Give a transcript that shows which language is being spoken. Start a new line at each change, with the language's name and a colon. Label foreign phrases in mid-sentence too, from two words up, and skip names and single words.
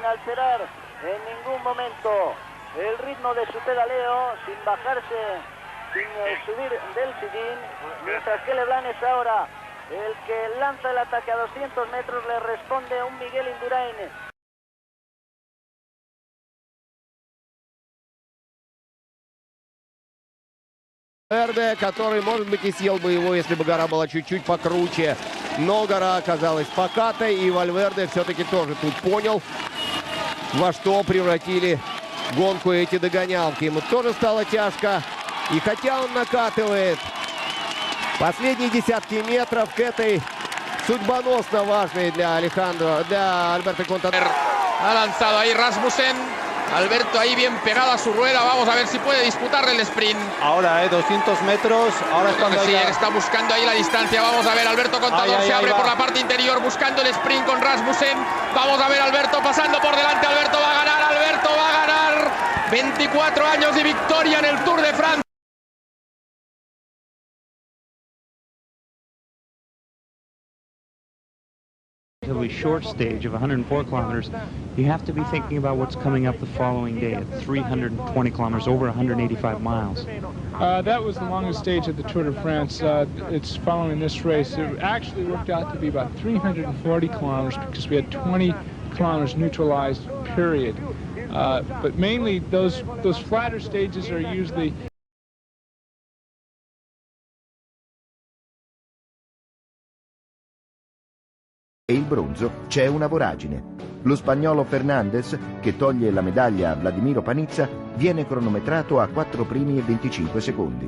Spanish: alterar en ningún momento el ritmo de su pedaleo, sin bajarse, sin subir del sillín, mientras que Leblanc es ahora el que lanza el ataque a 200 metros, le responde un Miguel Indurain.
Russian: Который, может быть, и съел бы его, если бы гора была чуть-чуть покруче. Но гора оказалась покатой, и Вальверде все-таки тоже тут понял, во что превратили гонку эти догонялки. Ему тоже стало тяжко. И хотя он накатывает последние десятки метров к этой судьбоносно важной для Альберто Contador.
Spanish: Ha lanzado ahí Rasmussen. Alberto ahí bien pegado a su rueda. Vamos a ver si puede disputarle el sprint. Ahora, 200 metros. Ahora sí, está buscando ahí la distancia. Vamos a ver, Alberto Contador se abre por la parte interior buscando el sprint con Rasmussen. Vamos a ver, Alberto pasando por delante. Alberto va a ganar, Alberto va a ganar. 24 años de victoria en el Tour de Francia.
English: Relatively short stage of 104 kilometers, you have to be thinking about what's coming up the following day at 320 kilometers, over 185 miles. That was the longest stage of the Tour de France. It's following this race. It actually worked out to be about 340 kilometers because we had 20 kilometers neutralized, period. But mainly those flatter stages are usually
Italian: E il bronzo c'è una voragine. Lo spagnolo Fernandez, che toglie la medaglia a Vladimiro Panizza, viene cronometrato a 4 primi e 25 secondi.